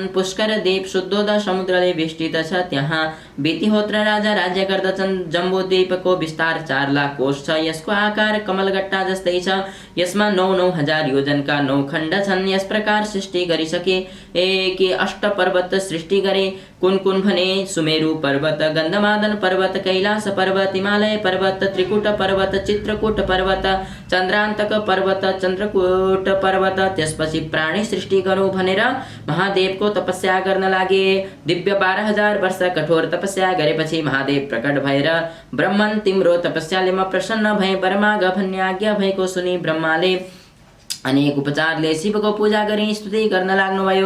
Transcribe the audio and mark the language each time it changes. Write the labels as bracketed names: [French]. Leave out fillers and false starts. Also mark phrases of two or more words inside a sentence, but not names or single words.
[Nepali] पुष्कर द्वीप, शुद्धोद समुद्रले वेष्टित छ, त्यहाँ वितिहोत्र राजा राज्य गर्दछन्। जम्बूद्वीपको विस्तार 4 लाख कोश छ, यसको आकार कमलगट्टा जस्तै छ, यसमा 9,9 हजार योजनका 9 खण्ड छन्। यस प्रकार सृष्टि गरिसके कि 8 पर्वत सृष्टि गरे। कुन कुन भने सुमेरु पर्वत, गन्धमादन पर्वत, कैलास पर्वत, हिमालय पर्वत, त्रिकुट पर्वत, चित्रकूट पर्वत, चन्द्रान्तक पर्वत, चन्द्रकूट पर्वत। त्यसपछि प्राणी सृष्टि गरौँ भनेर महादेवको तपस्या गर्न लागे। दिव्य 12,000 वर्ष कठोर तपस्या गरेपछि महादेव प्रकट भएर, ब्रह्मन तिम्रो तपस्याले म प्रसन्न भए, वर माग भन्ने आज्ञा भएको सुनि ब्रह्माले अनेक उपचारले शिवको पूजा गरी स्तुति गर्न लाग्नुभयो।